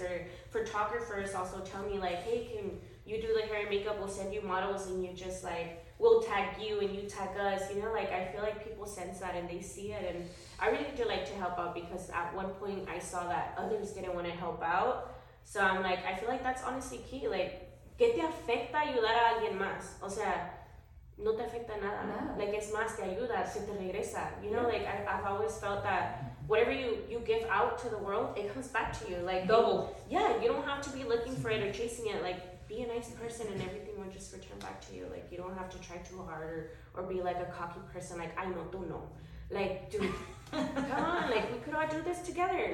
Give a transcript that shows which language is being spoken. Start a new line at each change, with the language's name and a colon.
English: Or photographers also tell me like, hey, can you do the hair and makeup? We'll send you models, and you just like, we'll tag you and you tag us, you know. Like, I feel like people sense that and they see it, and I really do like to help out, because at one point I saw that others didn't want to help out. So I'm like, I feel like that's honestly key.
Spanish: Like, ¿qué te afecta ayudar a alguien más? O sea, no te afecta nada. Nada. Like, es más, te ayuda, se te regresa.
English: You know, like, I've always felt that whatever you give out to the world, it comes back to you. Like, Double. Yeah, you don't have to be looking for it or chasing it. Like, be a nice person and everything will just return back to you. Like, you don't have to try too hard or be like a cocky person. Like, I know,
Spanish: tú no.
English: Like, dude, come on. Like, we could all do this together.